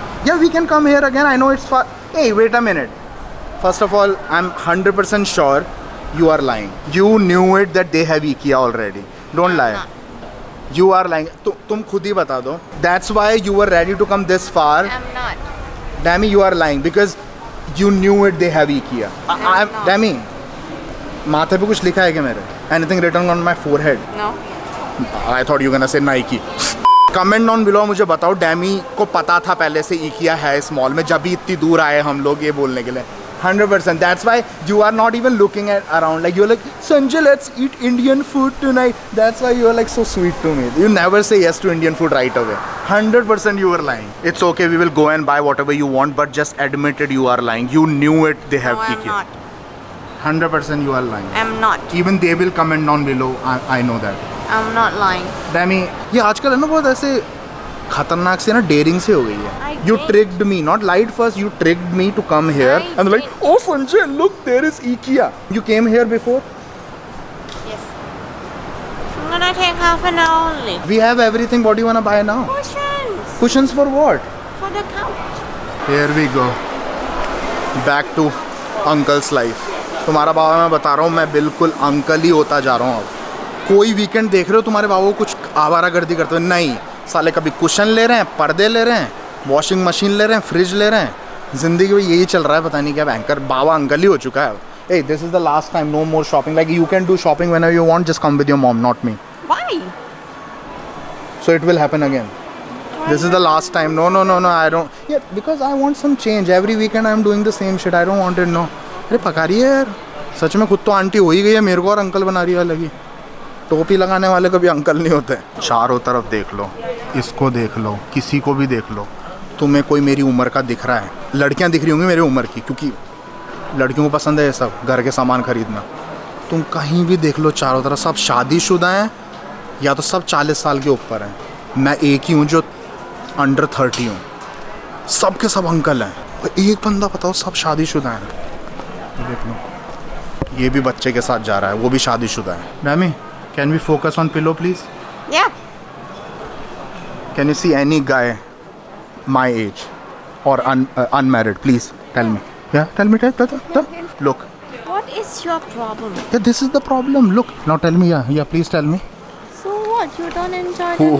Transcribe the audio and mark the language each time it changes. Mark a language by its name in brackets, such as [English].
[English] Yeah, we can come here again. I know it's far. Hey, wait a minute. First of all, I'm 100% sure you are lying. You knew it that they have IKEA already. Don't lie. not. You are lying. [Hindi] तुम खुद ही बता दो. [English] That's why you were ready to come this far. I'm not. Dammy, you are lying because you knew it they have IKEA. I'm not. [Hindi] Dammy, माथे पे कुछ लिखा है क्या मेरे? [English] Anything written on my forehead? No. I thought you were gonna say Nike. Comment on below [Hindi] मुझे बताओ, डैमी को पता था पहले से IKEA है इस मॉल में जब भी इतनी दूर आए हम लोग ये बोलने के लिए? [English] 100%. That's why you are not even looking at around. Like you're like, Sanjay, let's eat Indian food tonight. That's why you're like so sweet to me. You never say yes to Indian food right away. 100% you were lying. It's okay. We will go and buy whatever you want, but just admit it. You are lying. You knew it. They have No, I'm IKEA. not. 100% you are lying. I'm not. Even they will comment down below. I know that. I'm not lying. [Hindi] Demi, ये आजकल है ना बहुत ऐसे खतरनाक से ना dairying से हो गई है. [English] I You didn't. tricked me, not lied first. You tricked me to come here I and like, didn't. oh Sanjay, look, there is IKEA. You came here before. Yes. I'm gonna take half an hour only. We have everything. What do you wanna buy now? Cushions Cushions for what? for the couch. Here we go. Back to uncle's life. [Hindi] तुम्हारा बाबा मैं बता रहा हूँ मैं बिल्कुल uncle ही होता जा रहा हूँ अब. कोई वीकेंड देख रहे हो तुम्हारे बाबा को कुछ आवारागर्दी करते हो? नहीं साले, कभी कुशन ले रहे हैं, पर्दे ले रहे हैं, वॉशिंग मशीन ले रहे हैं, फ्रिज ले रहे हैं. ज़िंदगी में यही चल रहा है, पता नहीं क्या. बैंकर बाबा अंकल ही हो चुका है. [English] Hey, this is the last time. No more shopping. Like you can do shopping whenever you want. Just come with your mom, not me. Why? So it will happen again. This is the last time. No. I don't. Yeah, because I want some change. Every weekend I'm doing the same shit. I don't want it. [Hindi] No. अरे पका रही है यार. सच में खुद तो aunty हो ही गई है, मेरे को और अंकल बना रही है अलग. टोपी लगाने वाले कभी अंकल नहीं होते. चारों तरफ देख लो, इसको देख लो, किसी को भी देख लो. तुम्हें कोई मेरी उम्र का दिख रहा है? लड़कियां दिख रही होंगी मेरी उम्र की, क्योंकि लड़कियों को पसंद है ये सब घर के सामान खरीदना. तुम कहीं भी देख लो, चारों तरफ सब शादीशुदा हैं या तो सब 40 साल के ऊपर हैं. मैं एक ही हूँ जो अंडर 30 हूँ. सब के सब अंकल हैं. और एक बंदा बताओ सब शादीशुदा हैं. ये देख लो, ये भी बच्चे के साथ जा रहा है, वो भी शादीशुदा है. [English] Mamie, can we focus on pillow please? Yeah. Can you see any guy my age or unmarried? Please tell me. Yeah, tell me. Tell. Look. What is your problem? Yeah, this is the problem. Look. Now tell me. Yeah. Please tell me. So what? You don't enjoy